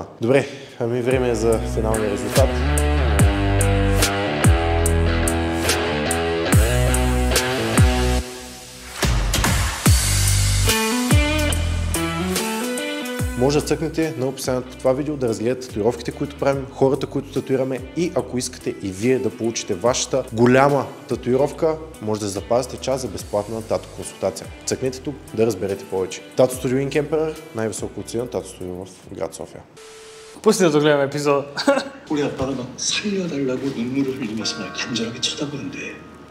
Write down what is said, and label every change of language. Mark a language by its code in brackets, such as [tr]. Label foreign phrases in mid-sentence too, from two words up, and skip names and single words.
[bg] Добре, време е за финалния резултат. Може да цъкнете на описанието по това видео, да разгледате татуировките, които правим, хората, които татуираме и ако искате и вие да получите вашата голяма татуировка, може да запазите час за безплатна тату консултация. Цъкнете тук да разберете повече. Тату студио Ink Emperor, най-високо оценен тату студио в град София. Пусти да догледаме епизода. [ko] 우리 아빠가 막 살려달라고 눈물을 흘리면서 날 간절하게 쳐다보는데